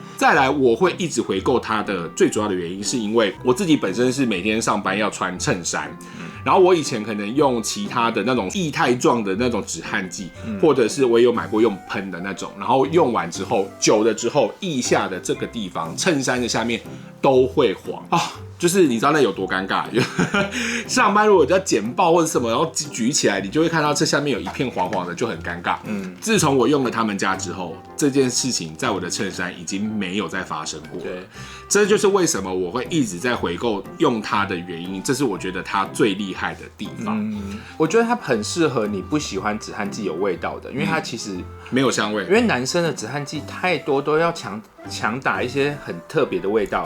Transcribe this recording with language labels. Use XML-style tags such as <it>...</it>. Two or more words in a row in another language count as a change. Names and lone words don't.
<zh>再來，我會一直回購它的最主要的原因是因為我自己本身是每天上班要穿襯衫，然後我以前可能用其他的那種液態狀的那種止汗劑，或者是我也有買過用噴的那種，然後用完之後久了之後，腋下的這個地方，襯衫的下面都會黃啊。就是你知道那有多尷尬？上班如果要簡報或者什麼，然後舉起來，你就會看到這下面有一片黃黃的，就很尷尬。自從我用了他們家之後，這件事情在我的襯衫已經沒有再發生過。對，這就是為什麼我會一直在回購用它的原因，這是我覺得它最厲害的地方。我覺得它很適合你不喜歡止汗劑有味道的，因為它其實沒有香味。因為男生的止汗劑太多，都要強打一些很特別的味道，</zh>